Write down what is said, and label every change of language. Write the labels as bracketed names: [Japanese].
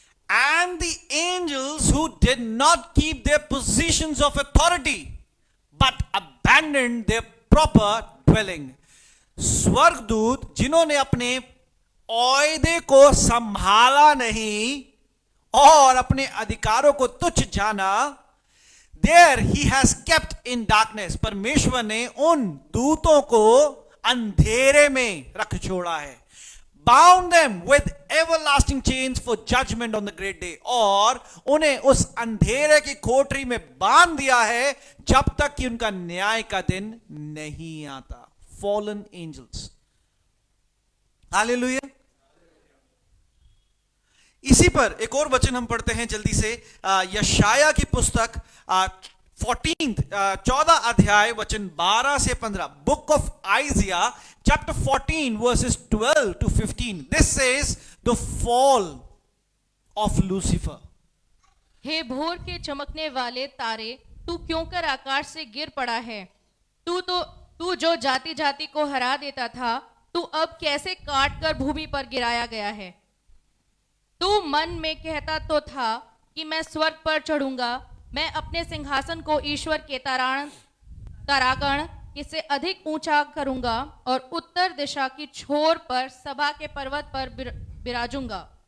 [English] And the angels who did not keep their positions of authority but abandoned their proper dwelling। [Hindi] स्वर्गदूत जिन्होंने अपने ओहदे को संभाला नहीं और अपने अधिकारों को तुच्छ जाना, [English] there he has kept in darkness। [Hindi] परमेश्वर ने उन दूतों को अंधेरे में रख छोड़ा है। [English] bound them with everlasting chains for judgment on the great day। [Hindi] और उन्हें उस अंधेरे की कोठरी में बांध दिया है जब तक कि उनका न्याय का दिन नहीं आता। Fallen angels. हालेलुया। इसी पर एक और वचन हम पढ़ते हैं जल्दी से, यशाया की पुस्तक 14 अध्याय वचन 12 से 15। [English] Book of Isaiah chapter 14 verses 12 to 15। this says the fall of Lucifer। [Hindi] हे भोर के चमकने वाले तारे, तू क्यों कर आकाश से गिर पड़ा है? तू जो जाति जाति को हरा देता था, तू अब कैसे काट कर भूमि पर गिराया गया है। तू मन में कहता तो था कि मैं स्वर्ग पर चढ़ूंगा, मैं अपने सिंहासन को ईश्वर के तारागण से अधिक ऊंचा करूंगा और उत्तर दिशा की छोर पर सभा के पर्वत पर बिराजूंगा।